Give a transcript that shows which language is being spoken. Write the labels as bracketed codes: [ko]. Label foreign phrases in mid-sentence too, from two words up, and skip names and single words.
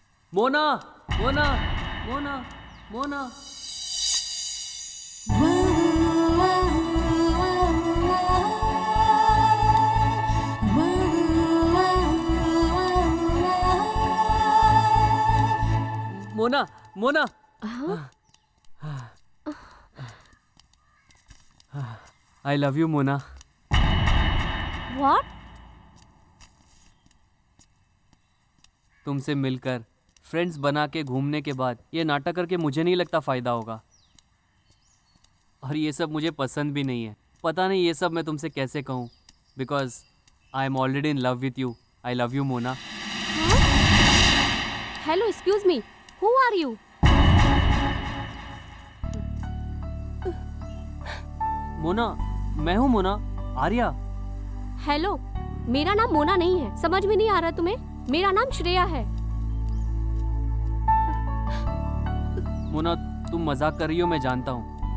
[hi] मोना मोना मोना मोना। मोना मोना। [en] I love you Mona. व्हाट? तुमसे मिलकर फ्रेंड्स बना के घूमने के बाद ये नाटक करके मुझे नहीं लगता फ़ायदा होगा। और ये सब मुझे पसंद भी नहीं है। पता नहीं ये सब मैं तुमसे कैसे कहूँ, because I am already in love with you. I love you Mona. हेलो, Excuse me, who are you? [hi] मोना, मैं हूँ मोना, आर्या। हेलो, मेरा नाम मोना नहीं है, समझ में नहीं आ रहा तुम्हें? मेरा नाम श्रेया है। मोना, तुम मजाक कर रही हो, मैं जानता हूँ।